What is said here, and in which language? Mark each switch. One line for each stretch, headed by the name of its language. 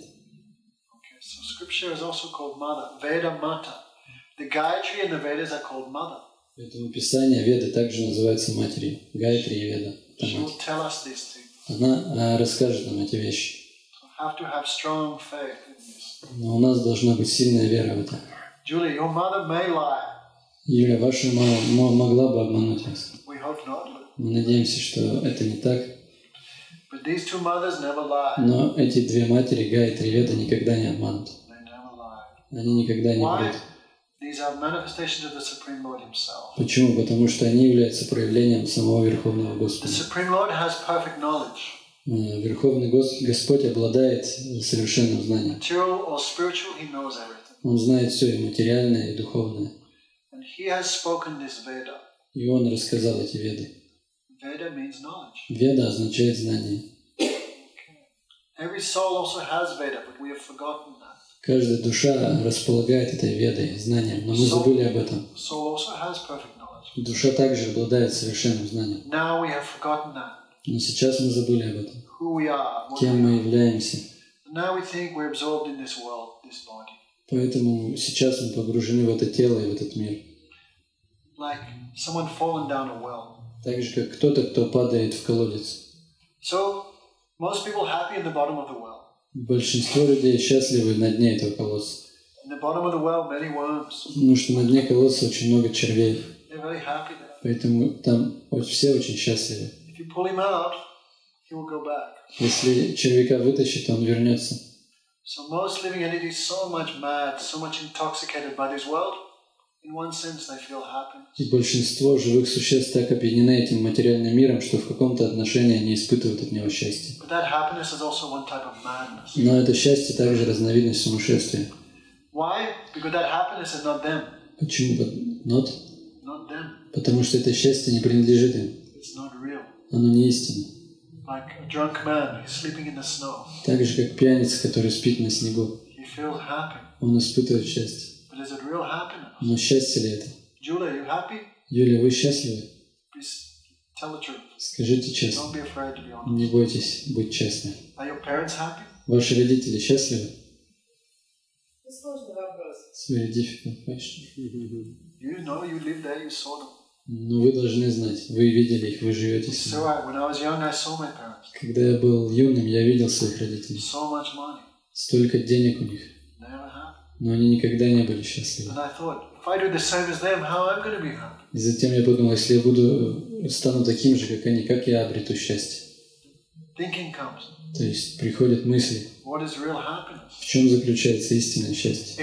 English: Okay, so scripture is also called Mother. Veda Mata. The Gayatri and the Vedas are called Mother.
Russian: Поэтому Писание, Веды также называются матерью. Гайатри и Веда.
English: She will tell us these things.
Russian: Она расскажет нам эти вещи.
English: So have to have strong faith in this.
Russian: Но у нас должна быть сильная вера в это.
English: Julie, your mother may lie.
Russian: Юля, ваша мама могла бы обмануть вас.
English: We hope not.
Russian: Мы надеемся, что это не так.
English: But these two mothers never lie.
Russian: Но эти две матери, Гайатри и Веда, никогда не обманут.
English: They never lie.
Russian: Они никогда не
English: Why?
Russian: врут.
English: These are manifestations of the Supreme Lord Himself.
Russian: Почему? Потому что они являются проявлением самого Верховного
English: The
Russian: Господа.
English: Supreme Lord has perfect knowledge.
Russian: Верховный Господь обладает совершенным знанием.
English: Material or spiritual, He knows everything.
Russian: Он знает все, и материальное, и духовное.
English: And He has spoken this Veda.
Russian: И Он рассказал эти Веды.
English: Veda means knowledge.
Russian: Веда означает знание.
English: Every soul also has Veda, but we have forgotten that.
Russian: Каждая душа располагает этой Ведой, знанием, но мы забыли об этом.
English: Soul also has perfect knowledge.
Russian: Душа также обладает совершенным знанием.
English: Now we have forgotten that.
Russian: Но сейчас мы забыли об этом.
English: Who we are. What
Russian: Кем
English: we
Russian: мы
English: are.
Russian: являемся.
English: And now we think we're absorbed in this world, this body.
Russian: Поэтому сейчас мы погружены в это тело и в этот мир.
English: Like someone fallen down a well.
Russian: Так же, как кто-то, кто падает в колодец.
English: So most people happy in the bottom of the well.
Russian: Большинство людей счастливы на дне этого колодца.
English: In the bottom of the well, many worms.
Russian: Потому что на дне колодца очень много червей.
English: They're very happy there.
Russian: Поэтому там все очень счастливы.
English: If you pull him out, he will go back.
Russian: Если червяка вытащит, он вернется.
English: So most living entities so much mad, so much intoxicated by this world. In one sense, they feel happiness.
Russian: И большинство живых существ так опьянены этим материальным миром, что в каком-то отношении они испытывают от него счастье.
English: But that happiness is also one type of madness.
Russian: Но это счастье также разновидность сумасшествия.
English: Why? Because that happiness is not them.
Russian: Почему?
English: Not? Not them.
Russian: Потому что это счастье не принадлежит им.
English: It's not real.
Russian: Оно не истинно.
English: Like a drunk man, he's sleeping in the snow.
Russian: Так же, как пьяница, который спит на снегу.
English: He feels happy.
Russian: Он испытывает счастье.
English: But is it real happiness?
Russian: Но счастье ли это?
English: Julia, you happy?
Russian: Юлия, вы счастливы?
English: Please tell the truth.
Russian: Скажите честно.
English: Don't be afraid to be honest.
Russian: Не бойтесь быть честны.
English: Are your parents happy?
Russian: Ваши родители счастливы? Это сложный вопрос.
English: It's very difficult question. You know, you live there, you saw them.
Russian: Но вы должны знать. Вы видели их, вы живете с
English: It's
Russian: ними.
English: so when I was young, I saw my parents. parents.
Russian: Когда я был юным, я видел своих родителей.
English: So much money.
Russian: Столько денег у них,
English: Never happy.
Russian: но они никогда не были счастливы.
English: And I thought, if I do the same as them, how am I going to be happy?
Russian: И затем я подумал, если я стану таким же, как они, как я обрету счастье?
English: Thinking comes.
Russian: То есть приходят мысли,
English: What is real happiness?
Russian: в чем заключается истинное счастье.